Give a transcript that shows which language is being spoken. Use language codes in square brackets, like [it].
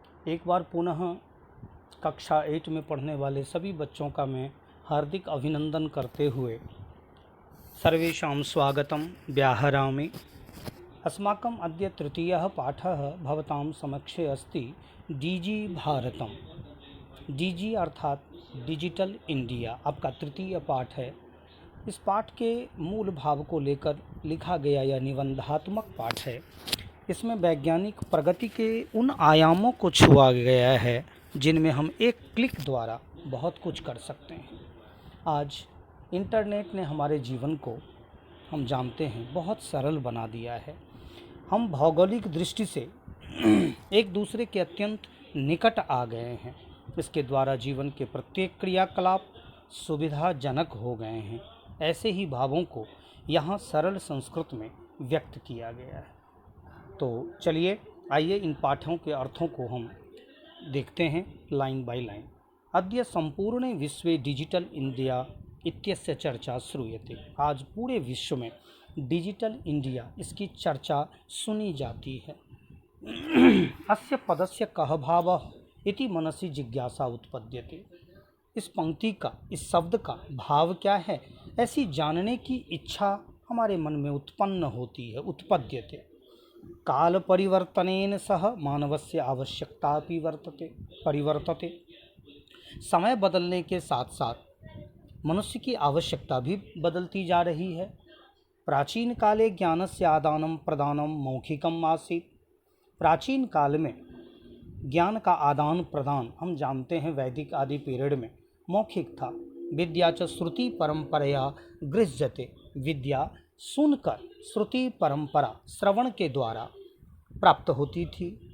[hi] एक बार पुनः कक्षा 8 में पढ़ने वाले सभी बच्चों का मैं हार्दिक अभिनंदन करते हुए [sa] सर्वेषां स्वागतं व्याहरामि। अस्माकं अद्य तृतीयः पाठः भवतां समक्षे अस्ति डीजी भारतम। [hi] डीजी अर्थात डिजिटल इंडिया आपका तृतीय पाठ है। इस पाठ के मूल भाव को लेकर लिखा गया यह निबंधात्मक पाठ है। इसमें वैज्ञानिक प्रगति के उन आयामों को छुआ गया है जिनमें हम एक क्लिक द्वारा बहुत कुछ कर सकते हैं। आज इंटरनेट ने हमारे जीवन को, हम जानते हैं, बहुत सरल बना दिया है। हम भौगोलिक दृष्टि से एक दूसरे के अत्यंत निकट आ गए हैं। इसके द्वारा जीवन के प्रत्येक क्रियाकलाप सुविधाजनक हो गए हैं। ऐसे ही भावों को यहाँ सरल संस्कृत में व्यक्त किया गया है। तो चलिए आइए इन पाठों के अर्थों को हम देखते हैं [en] Line by line. [sa] अद्य संपूर्ण विश्वे डिजिटल इंडिया इत्यस्य चर्चा श्रूयते। [hi] आज पूरे विश्व में डिजिटल इंडिया, इसकी चर्चा सुनी जाती है। [sa] अस्य पदस्य कः भावः इति मनसि जिज्ञासा उत्पद्यते। [hi] इस पंक्ति का, इस शब्द का भाव क्या है, ऐसी जानने की इच्छा हमारे मन में उत्पन्न होती है। उत्पद्यते। [sa] काल परिवर्तनेन सह मानवस्य आवश्यकता अपि परिवर्तते। [hi] समय बदलने के साथ साथ मनुष्य की आवश्यकता भी बदलती जा रही है। [sa] प्राचीन काले ज्ञानस्य आदानं प्रदानं मौखिकम् आसीत्। [hi] प्राचीन काल में ज्ञान का आदान प्रदान, हम जानते हैं, वैदिक आदि पीरियड में मौखिक था। [sa] विद्या च श्रुति परंपरया गृह्यते। [hi] विद्या सुनकर, श्रुति परंपरा, श्रवण के द्वारा प्राप्त होती थी।